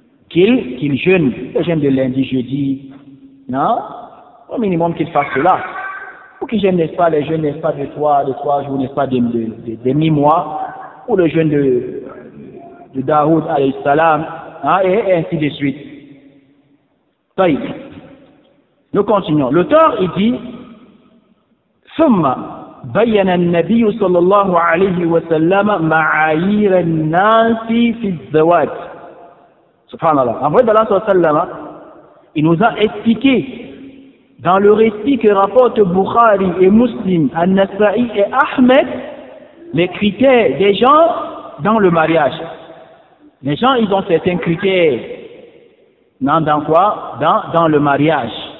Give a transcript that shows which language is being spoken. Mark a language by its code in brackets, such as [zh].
[fr] Qu'il jeûne. Le jeûne de lundi, jeudi, non? Au minimum qu'il fasse cela. Ou qu'il jeûne, n'est-ce pas, les jeûnes, n'est-ce pas, de 3 jours, n'est-ce pas, de mi-mois, ou le jeûne de Daoud, alayhi salam, hein, et ainsi de suite. Taïb. Nous continuons. L'auteur, il dit, [ar] ثم بين النبي صلى الله عليه وسلم معايير الناس في الزواج. Subhanallah. [fr] En vrai, d'Allah sallallahu alayhi wa sallam, il nous a expliqué dans le récit que rapportent Bukhari et Muslim, An-Nasa'i et Ahmed, les critères des gens dans le mariage. Les gens, ils ont certains critères. Non, dans quoi? Dans le mariage.